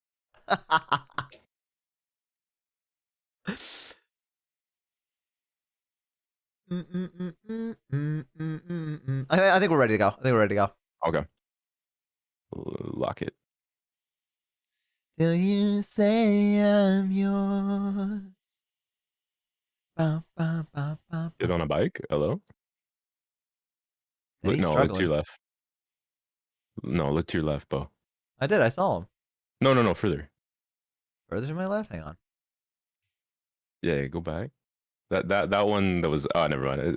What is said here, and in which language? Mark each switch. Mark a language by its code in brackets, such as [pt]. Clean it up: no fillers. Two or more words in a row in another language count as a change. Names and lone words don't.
[en] I think we're ready to go. I think we're ready to go. Okay. Lock it. Till you say I'm yours. Ba, ba, ba, ba, Get ba. on a bike? Hello? He's Look to struggling. your left. No, look to your left, Bo. I did. I saw him. No, further. Further to my left. Hang on. Yeah, go back. That one that was, oh, never mind.